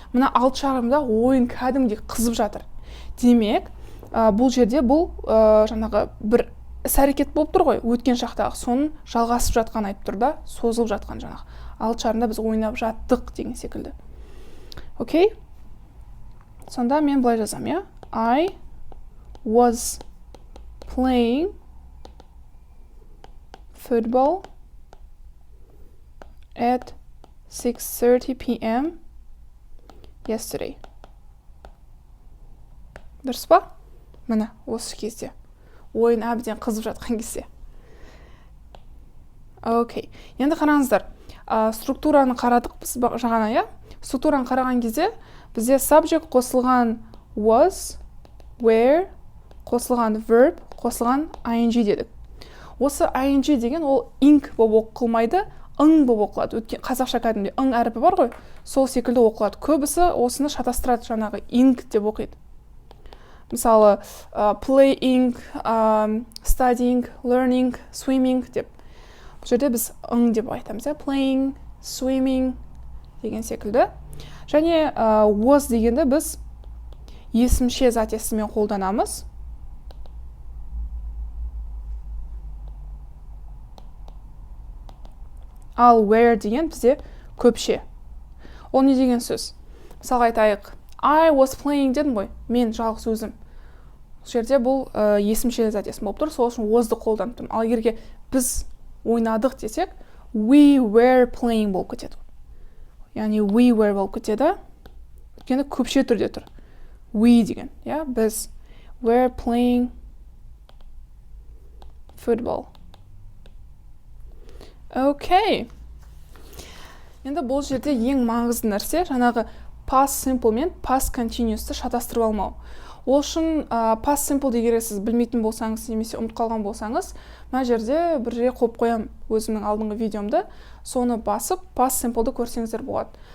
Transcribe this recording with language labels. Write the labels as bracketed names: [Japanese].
[Kazakh] Мына 6:30-да ойын кәдімгідей қызып жатыр. Демек, бұл жерде бұл жаңағы бір іс-әрекет болып тұр ғой, өткен шақтағы, соның жалғасып жатқан айтып тұр да, созылып жатқан жаңағы. 6:30-да біз ойнап жаттық деген секілді. Окей? Сонда мен былай жазам, [English] I was playing football at 6:30 p.m. yesterday. [Kazakh] Дұрыс па? Міне, осы кезде. Ойын әбден қызып жатқан кезде. Окей. Енді қараңыздар. Структураны қарадық біз жаңа, иә? Структураны қараған кезде бізде subject қосылған was, were, қосылған verb, қосылған ing дедік. Осы ing деген ол ing болып оқылмайды, ың болып оқылады. Қазақша кәдімгідей ың әріпі бар ғой, сол секілді оқылады. Көбісі осыны шатастырады, жаңағы ing деп оқиды. Мысалы, playing, studying, learning, swimming деп. Бұл жерде біз ың деп айтамыз, playing, swimming деген секілді. Және was дегенді біз есімше зат есіммен қолданамыз. Ал were деген бізде көпше. Ол не деген сөз? Мысалға айтайық, [English] I was playing [Kazakh] дедім ғой, мен жалғыз өзім. Бұл жерде бұл есімше зат есім болып тұр, сол үшін was'ды қолданып тұрмын. Ал егерге біз ойнадық десек, [English] we were playing [Kazakh] болып кетеді. Яғни [English] we were [Kazakh] болып кетеді. Өйткені көпше түрде тұр. [English] We [Kazakh] деген, біз [English] were playing football. [Kazakh] Окей. Енді бұл жерде ең маңызды нәрсе жаңағы past simple мен past continuous'ты шатастырып алмау. Ол үшін past simple дегенді сіз білмейтін болсаңыз, немесе ұмытып қалған болсаңыз, мына жерде бір жерге қойып қоямын өзімнің алдыңғы видеомды, соны басып past simple'ды көрсеңіздер болады.